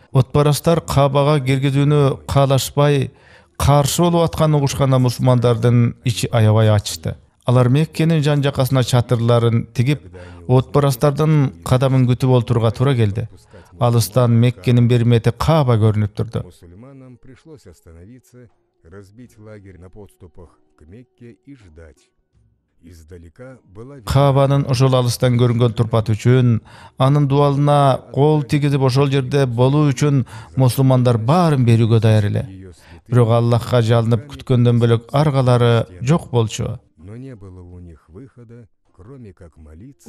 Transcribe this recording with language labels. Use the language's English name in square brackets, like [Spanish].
[Kyrgyz] Отпарастар Каабага киргизүүнү каалашпай, каршы болуп атканын угушканда мусулмандардын ичи аябай ачышты. Алар Меккенин жан жакасына чатырларын тигип, отпарастардын кадамын күтүп олтурууга туура келди. Алыстан Меккенин бир мети Кааба көрүнүп турду. [Russian] Мусульманам пришлось остановиться, разбить лагерь на подступах к Мекке и ждать. Издалека была [Kyrgyz] Каабанын ошол алыстан көрүнгөн турпаты үчүн, анын дуалына кол тигизип ошол жерде болуу үчүн мусулмандар баарын берүүгө даяр эле. Бирок Аллахка жалынып күткөндөн бөлөк аргалары жок болчу. [Russian] но не было у них выхода, кроме как молиться.